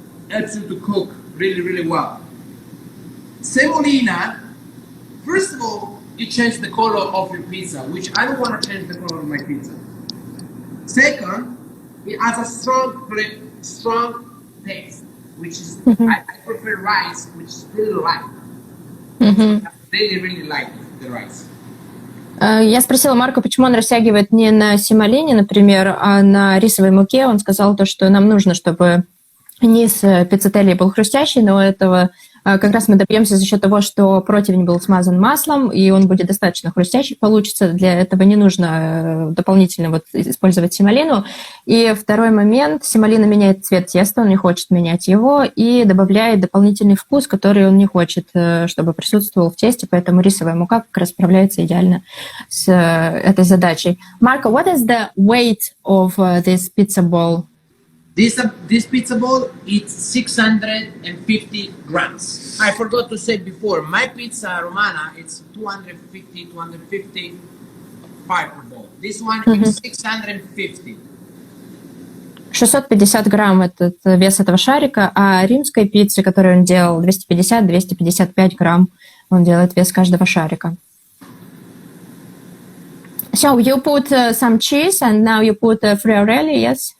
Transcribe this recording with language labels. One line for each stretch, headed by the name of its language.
English: Helps you to cook really well. Semolina, first of all, you change the color of your pizza, which I don't want to change the color of my pizza. Second, it has a strong taste, which is I prefer rice, which is really light. Really light. the rice.
Russian: Я спросила Марко, почему он растягивает не на семолине, например, а на рисовой муке. Он сказал то, что нам нужно, чтобы низ пиццетелли был хрустящий, но этого как раз мы добьемся за счет того, что противень был смазан маслом, и он будет достаточно хрустящий получится. Для этого не нужно дополнительно вот использовать семолину. И второй момент. Семолина меняет цвет теста, он не хочет менять его, и добавляет дополнительный вкус, который он не хочет, чтобы присутствовал в тесте, поэтому рисовая мука как раз справляется идеально с этой задачей.
English: Marco, what is the weight of this pizza ball? This pizza ball, it's 650 grams. I forgot to say before, my pizza romana, it's 255 per ball. This one is 650.
Russian: 650 грамм этот вес этого шарика, а римской пиццы, которую он делал, 250-255 грамм, он делает вес каждого шарика.
English: So you put some cheese and now you put friarelli, yes?